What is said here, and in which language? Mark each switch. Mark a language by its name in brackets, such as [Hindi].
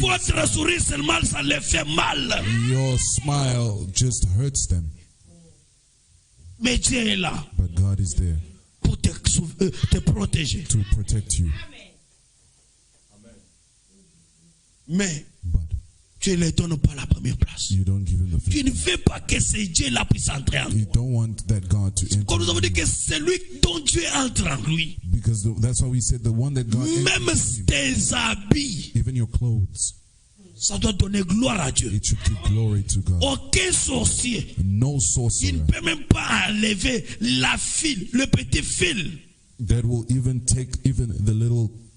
[French] Votre sourire seulement, ça les fait mal. [English] your smile, just hurts them. [French] Mais Dieu est là [English] But God is there [French] pour te protéger. [English] to protect you. [French] Mais [English] But [French] tu ne lui donnes pas la première place. [English] You don't give him the [French] Tu ne [English] first. [French] veux pas que ce Dieu-là puisse entrer en [English] You [French] toi. [English] don't want that God to [French] Comme nous avons dit [English] enter. [French] que c'est lui dont Dieu entre en lui. [English] Because that's why we said the one that God [French] Même [English] enters in, [French] tes habits, [English] even your clothes, [French] ça doit donner gloire à Dieu. [English] it should give glory to God. [French] Aucun sorcier, [English] No [French] il [English] sorcerer [French] ne peut même pas enlever la file, le petit fil [English] that will even take even the little